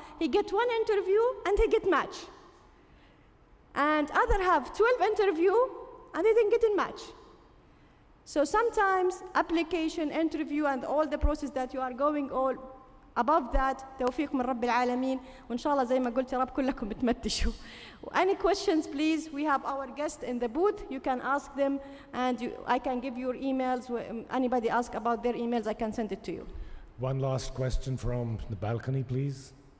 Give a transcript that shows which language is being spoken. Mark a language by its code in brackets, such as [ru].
[en] He get one interview and he get match. And other have 12 interview and they didn't get in match. So sometimes application, interview, and all the process that you are going all above that, [ar] توفيق من رب العالمين. وإن شاء الله زي ما قلت يا رب كلكم بتمتشوا. [en] Any questions, please? We have our guests in the booth. You can ask them, and I can give your emails. Anybody ask about their emails, I can send it to you. One last question from the balcony, please.